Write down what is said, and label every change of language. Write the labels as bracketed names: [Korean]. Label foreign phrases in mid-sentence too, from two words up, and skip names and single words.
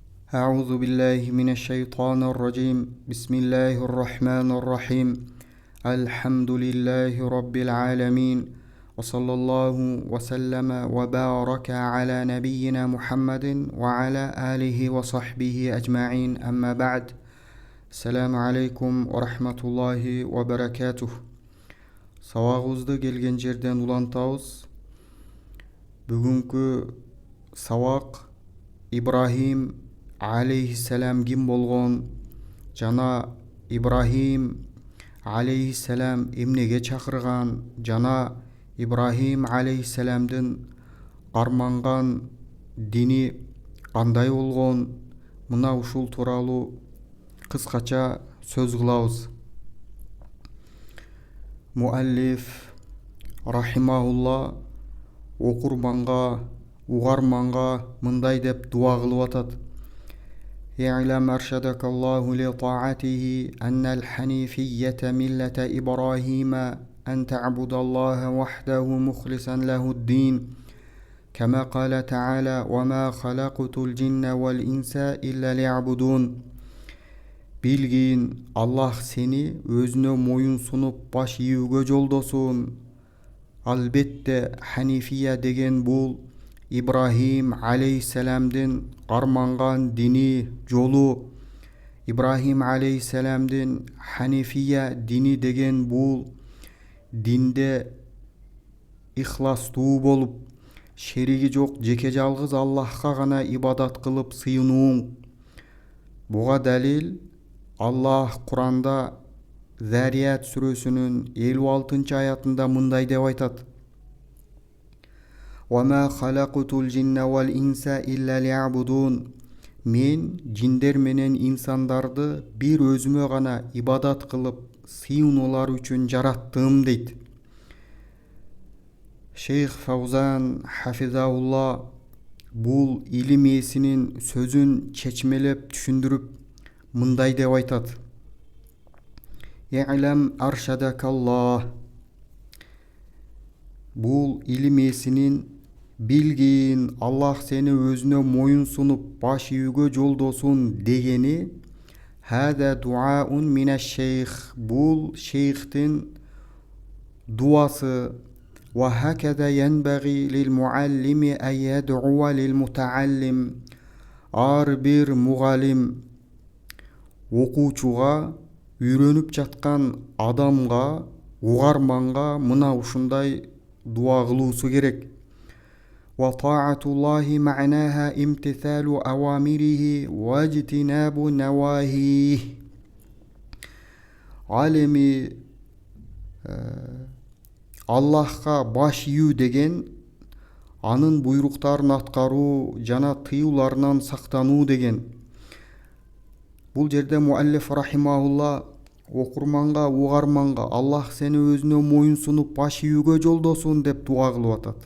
[Arabic] أعوذ بالله من الشيطان الرجيم بسم الله الرحمن الرحيم الحمد لله رب العالمين وصلى الله وسلم وبارك على نبينا محمد وعلى آله وصحبه أجمعين أما بعد السلام عليكم ورحمة الله وبركاته. [Kyrgyz] Сабагыбызды келген жерден улантабыз. Бүгүнкү сабак Ибрахим алейхиссалам ким болгон жана Ибрахим алейхиссалам эмнеге чакырган жана Ибрахим алейхиссаламдын карманган дини кандай болгон, мына ушул тууралуу кыскача сөз кылабыз. Муаллиф рахимахулла окурманга, угарманга мындай деп дуа кылып атат: [Arabic] اعلم أرشدك الله لطاعته أن الحنيفية ملة إبراهيم أن تعبد الله وحده مخلصا له الدين كما قال تعالى وما خلقت الجن والإنس إلا ليعبدون. [Kyrgyz] Билгин, Аллах сени өзүнө моюн сунуп баш ийүүгө жолдосун. Албетте Ханифия деген бул Ибрахим алейхиссаламдын карманган дини жолу. Ибрахим алейхиссаламдын Ханифия дини деген бул динде ихластуу болуп, шериги жок жеке жалгыз Аллахка гана ибадат кылып сыйынуу. Буга далил Аллах Куранда Зарият сүрөсүнүн 56 аятында мындай деп айтат: [Arabic] وَمَا خَلَقْتُ الْجِنَّ وَالْإِنسَ إِلَّا لِيَعْبُدُونَ. [Kyrgyz] Мен жиндер менен инсандарды бир өзүмө гана ибадат кылып сыйынуулар үчүн жараттым дейт. Шейх Фаузан хафизаулла бул илим ээсинин сөзүн чечмелеп түшүндүрүп мындай деп айтат: [Arabic] اعلم أرشدك الله. [Kyrgyz] Бул илим ээсинин билгин, Аллах сени өзүнө моюн сунуп баш ийүүгө жолдосун дегени [Arabic] هذا دعاء من الشيخ. [Kyrgyz] Бул шейхтин дуасы. [Arabic] وهكذا ينبغي للمعلم أن يدعو للمتعلم. [Kyrgyz] Ар бир мугалим окуучуга, үйрөнүп жаткан адамга, угарманга мына ушундай дуа кылуусу керек. [Arabic] وطاعة الله معناها امتثال أوامره واجتناب نواهيه. [Kyrgyz] Ал эми Аллахка баш ийүү деген анын буйруктарын аткаруу жана тыюуларынан сактануу деген. Бул жерде муаллиф рахимахулла окурманга, угарманга Аллах сени өзүнө моюн сунуп баш ийүүгө жолдосун деп дуа кылып атат.